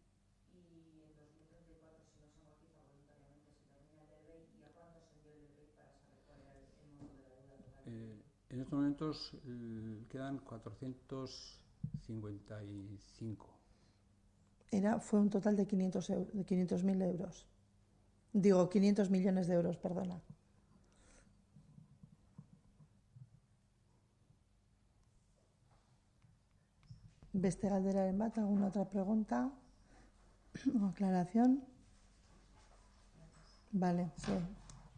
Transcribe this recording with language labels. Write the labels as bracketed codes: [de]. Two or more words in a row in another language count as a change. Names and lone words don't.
[es] Y en 2034, si no se amortiza voluntariamente, se termina el del BEI, ¿y a cuánto ascendió el del BEI para saber cuál era el monto de la deuda total? En estos momentos quedan 455. Fue un total de 500.000 euros. Digo, 500 millones de euros, perdona. [eu] Beste galderaren bat, [es] ¿alguna otra pregunta o aclaración? Vale, sí.